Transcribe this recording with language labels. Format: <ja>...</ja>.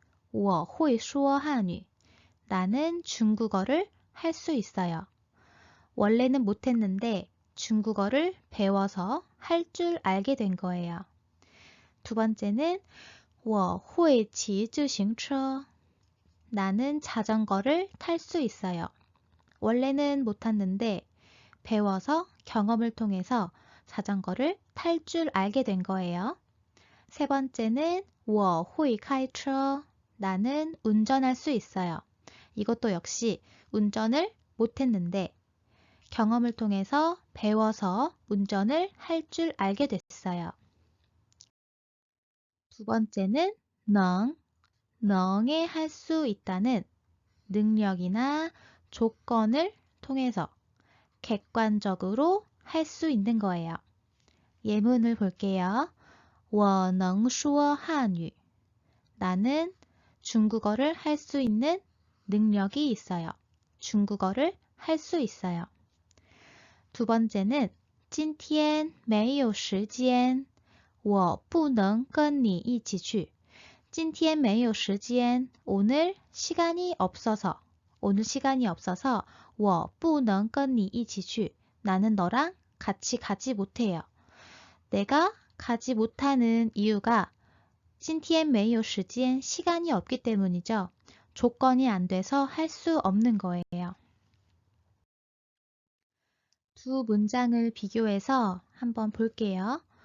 <zh>我会说汉语.我会说汉语.</zh> <ko>나는 중국어를 할 수 있어요. 원래는 못했는데 중국어를 배워서 할 줄 알게 된 거예요. 두 번째는</ko> <zh>我会骑自行车.</zh> <ko>나는 자전거를 탈 수 있어요. 원래는 못 탔는데 배워서 경험을 통해서 자전거를 탈 줄 알게 된 거예요. 세 번째는</ko> <zh>我会开车.</zh> <ko>나는 운전할 수 있어요. 이것도 역시 운전을 못했는데 경험을 통해서 배워서 운전을 할 줄 알게 됐어요. 두 번째는 능에 할 수 있다는 능력이나 조건을 통해서 객관적으로 할 수 있는 거예요. 예문을 볼게요.</ko> <zh>我能说汉语.</zh> <ko>나는 중국어를 할 수 있는 능력이 있어요. 중국어를 할 수 있어요. 두 번째는</ko> <zh>今天没有时间我不能跟你一起去. 今天没有时间.</zh> <ko>오늘 시간이 없어서</ko> <zh>我不能跟你一起去.</zh> <ko>나는 너랑 같이 가지 못해요. 내가 가지 못하는 이유가</ko> <zh>今天没有时间.</zh> <ko>시간이 없기 때문이죠. 조건이 안 돼서 할 수 없는 거예요. 두 문장을 비교해서 한번 볼게요.</ko>